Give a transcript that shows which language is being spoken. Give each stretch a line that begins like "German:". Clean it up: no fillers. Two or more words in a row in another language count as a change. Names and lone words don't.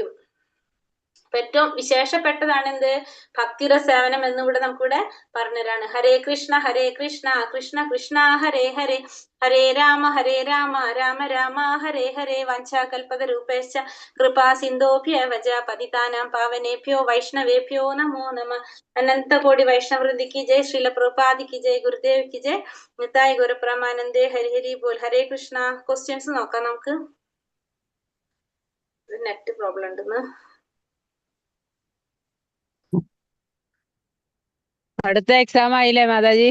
Malayalam: ഏറ്റവും വിശേഷപ്പെട്ടതാണ് എന്ത്? ഭക്തിയുടെ സേവനം എന്നുകൂടെ നമുക്കിവിടെ പറഞ്ഞുതരാണ്. ഹരേ കൃഷ്ണ കൃഷ്ണ കൃഷ്ണ ഹരേ ഹരേ, ഹരേ രാമ രാമ രാമ ഹരേ ഹരേ.
Sanskrit: വാഞ്ചാകൽപതരൂപേശ്ച കൃപാ സിന്ധോഭ്യവച പതിതാനാം പാവനേഭ്യോ വൈഷ്ണവേഭ്യോ നമോ നമഃ.
Malayalam: അനന്തകോടി വൈഷ്ണവൃന്ദിക്ക് ജയ്. ശ്രീല പ്രഭുപാദിക്ക് ജയ്. ഗുരുദേവിക്ക് ജയ്. നിതായ് ഗുരുപ്രമാനന്ദേ. ഹരി ഹരി ബോൽ. ഹരേ കൃഷ്ണ. ക്വസ്റ്റ്യൻസ് നോക്കാം നമുക്ക്.
English: net problem
Malayalam: ഉണ്ടെന്ന്. അടുത്ത എക്സാം ആയില്ലേ മാതാജി?